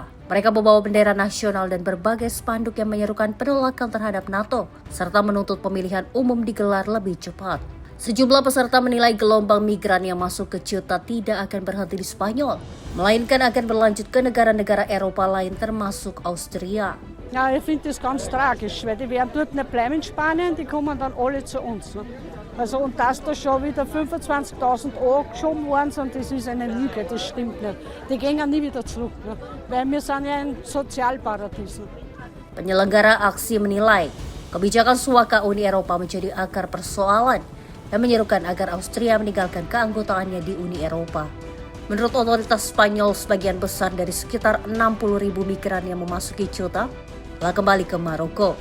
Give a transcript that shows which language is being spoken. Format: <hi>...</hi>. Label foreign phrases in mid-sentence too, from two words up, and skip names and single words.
<id>Mereka membawa bendera nasional dan berbagai spanduk yang menyerukan penolakan terhadap NATO, serta menuntut pemilihan umum digelar lebih cepat. Sejumlah peserta menilai gelombang migran yang masuk ke Ceuta tidak akan berhenti di Spanyol, melainkan akan berlanjut ke negara-negara Eropa lain termasuk Austria.</id> <de>Ja, ich finde das ganz tragisch, weil die werden dort nicht bleiben in Spanien, die kommen dann alle zu uns. Also, und dass da schon wieder 25.000 Euro geschoben worden sind, das ist eine Lüge, das stimmt nicht. Die gehen nie wieder zurück, weil wir sind ja ein Sozialparadies.</de> <id>Penyelenggara aksi menilai kebijakan suaka Uni Eropa menjadi akar persoalan dan menyerukan agar Austria meninggalkan keanggotaannya di Uni Eropa. Menurut otoritas Spanyol, sebagian besar dari sekitar 60.000 migran yang memasuki Ceuta telah kembali ke Maroko.</id>